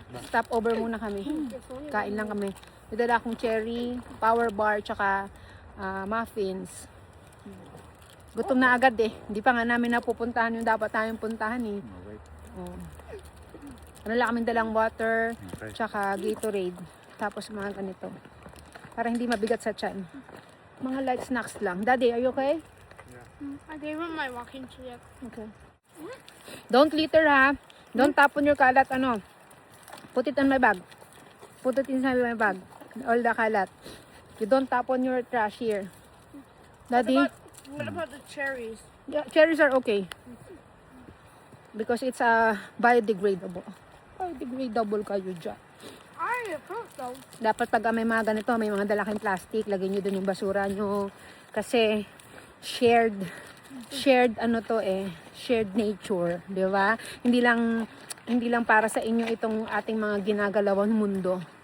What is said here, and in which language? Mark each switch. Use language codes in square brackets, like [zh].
[tl] Stop over muna kami. Kain lang kami. Dala akong cherry, power bar, tsaka muffins. Gutom na agad eh. Hindi pa nga namin napupuntahan yung dapat namin puntahan eh. Oh. Ano lang kami dalang water, tsaka Gatorade. Tapos mga ganito. Para hindi mabigat sa tiyan. Mga light snacks lang. [en] Daddy, are you okay? I gave him my walking stick. Okay. Don't litter ha. Don't tapon your kalat ano. Put it on my bag. Put it inside my bag. All the kalat. You don't tapon your trash here. Daddy, What about the cherries? yeah, cherries are okay. Because it's biodegradable. [tl] Biodegradable kayo dyan. [en] I approve those. [tl] Dapat pag may mga ganito, may mga dala kayong plastic, lagay nyo dun yung basura nyo. Kasi shared ano to eh, shared nature, di ba? Hindi lang para sa inyo itong ating mga ginagalawang mundo.